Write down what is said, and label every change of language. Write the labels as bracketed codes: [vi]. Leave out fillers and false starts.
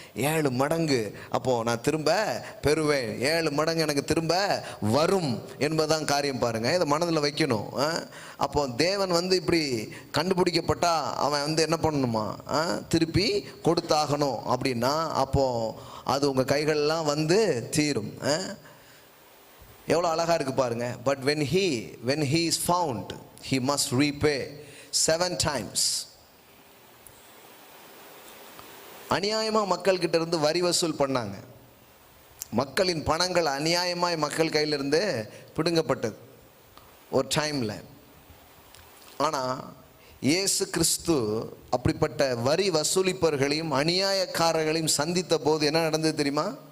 [ta] 7 மடங்கு அப்போது நான் திரும்ப பெறுவேன், 7 மடங்கு எனக்கு திரும்ப வரும் என்பதுதான் காரியம். பாருங்கள், இதை மனதில் வைக்கணும். அப்போ தேவன் வந்து இப்படி கண்டுபிடிக்கப்பட்டா அவன் வந்து என்ன பண்ணணுமா, திருப்பி கொடுத்தாகணும். அப்படின்னா அப்போது அது உங்கள் கைகளெலாம் வந்து தீரும். எவ்வளோ அழகாக இருக்குது பாருங்கள். [en] But when he is found, he must repay 7 times. [ta] அநியாயமாக மக்கள்கிட்ட இருந்து வரி வசூல் பண்ணாங்க. மக்களின் பணங்கள் அநியாயமாய் மக்கள் கையிலிருந்து பிடுங்கப்பட்டது ஒரு டைமில். ஆனால் இயேசு கிறிஸ்து அப்படிப்பட்ட வரி வசூலிப்பவர்களையும் அநியாயக்காரர்களையும் சந்தித்த போது என்ன நடந்தது தெரியுமா?